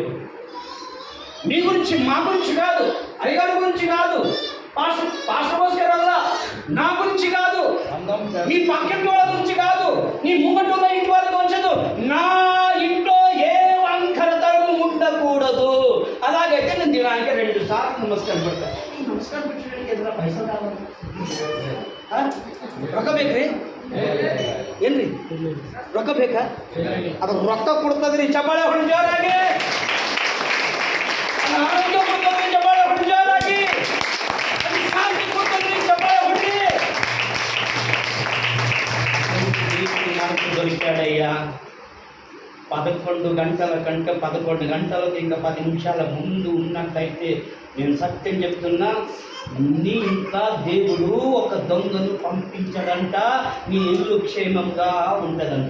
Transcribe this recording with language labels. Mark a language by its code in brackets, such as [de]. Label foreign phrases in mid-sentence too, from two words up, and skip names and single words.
[te] మీ గురించి, మా గురించి కాదు, అయ్యగారి గురించి కాదు, పాస్టర్ గారు నా గురించి కాదు, మీ పక్కింటి వాళ్ళ గురించి కాదు, నీ ముంగట ఉన్న ఇంటి వాళ్ళ గురించి, నా ఇంట్లో ఏ వంకరతనం ఉండకూడదు. అలాగైతే నేను దినానికి 2 సార్లు నమస్కారం పెడతాను. నమస్కారం పెట్టడానికి ఏదైనా పైసలు కావాలి? [kn] ರೊಕ್ಕ ಬೇಕ್ರಿ? ಏನ್ರಿ ರೊಕ್ಕ ಬೇಕಾ? ಅದು ರೊಕ್ಕ ಕೊಡ್ತದ್ರಿ. ಚಪ್ಪಾಳೆ ಹೊಡಿ ಜೋರಾಗಿ. ಆರೋಗ್ಯ ಕೊಡ್ತದ್ರಿ. ಚಪ್ಪಾಳೆ ಹೊಡಿ ಜೋರಾಗಿ. ಶಾಂತಿ ಕೊಡ್ತದ್ರಿ. ಚಪ್ಪಾಳೆ ಹೊಡಿ. [te] దొరికాడయ్యా 11 గంటల కంటే 11 గంటలకు ఇంకా 10 నిమిషాల ముందు ఉన్నట్లయితే నేను సత్యం చెప్తున్నా, నీ ఇంట్లో దేవుడు ఒక దొంగను పంపించాడంట, నీ ఇల్లు క్షేమంగా ఉంటుందంట.